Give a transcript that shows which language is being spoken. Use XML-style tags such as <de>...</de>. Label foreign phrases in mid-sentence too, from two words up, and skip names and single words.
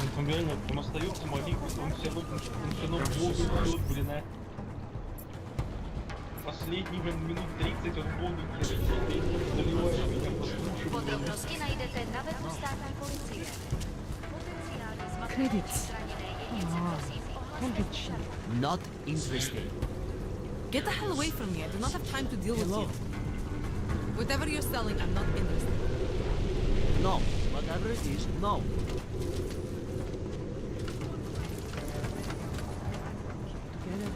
<ru>реально, там остается маленько, он все равно Богу идет, блин, а. Последние, блин, минут 30 он Богу заливает меня послушать.</ru> <cs>Podrobnosti najdete na webu státní policie. Potenciální zmatek</cs> <en>Credits.</en> <cs>zraněné jedince prosím ohlašte.</cs> <en>Not interested. Get the hell away from me. I do not have time to deal with you. Whatever you're selling, I'm not interested. No. Whatever it is, no. Together.</en>